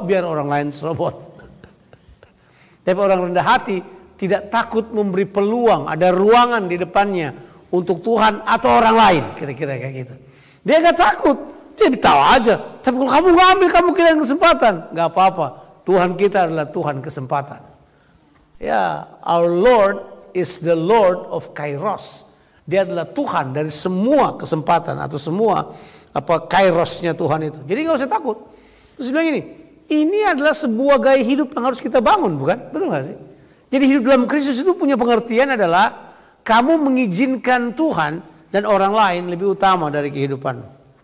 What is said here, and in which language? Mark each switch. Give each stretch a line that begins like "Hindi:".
Indonesian: Biar orang lain serobot. Tapi orang rendah hati tidak takut memberi peluang, ada ruangan di depannya untuk Tuhan atau orang lain, kira-kira kayak gitu. Dia gak takut, dia tahu aja. Tapi kalau kamu gak ambil, kamu kehilangan kesempatan. Gak apa-apa, Tuhan kita adalah Tuhan kesempatan.
English: Ya, our Lord is the Lord of Kairos.
Indonesian: Dia adalah Tuhan dari semua kesempatan atau semua Kairosnya Tuhan itu. Jadi gak usah takut. Terus dia bilang gini, ini adalah sebuah gaya hidup yang harus kita bangun, bukan? Betul gak sih? Jadi hidup dalam Kristus itu punya pengertian adalah kamu mengizinkan Tuhan dan orang lain lebih utama dari kehidupanmu.